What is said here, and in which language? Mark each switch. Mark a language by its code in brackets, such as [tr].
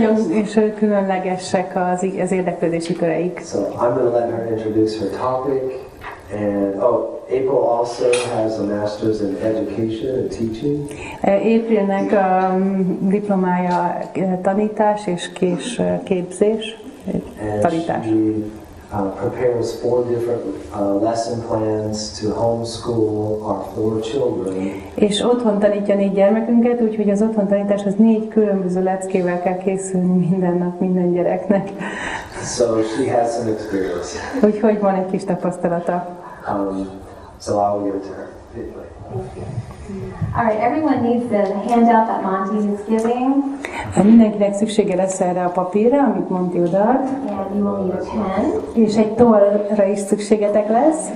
[hu] és különlegesek az érdeklődési köreik. [en] So I'm going to let her introduce her topic. And April also has a master's in education and teaching. [hu] Aprilnek a diplomája tanítás és képzés. Tanítás. [en] Prepares 4 different lesson plans to homeschool our 4 children. [hu] És otthon tanítja 4 gyermekünket, úgyhogy az otthon tanításhoz 4 különböző leckével kell készülni minden nap minden gyereknek. [en] So she has some experience. [hu] Úgyhogy van egy kis tapasztalata. [en] So I'll give it to her. All right, everyone needs the handout that Monty is giving. [hu] Mindenkinek szüksége lesz erre a papírra, amit Monty odaad. [en] And you will need a pen. [hu] És egy tollra is szükségetek lesz.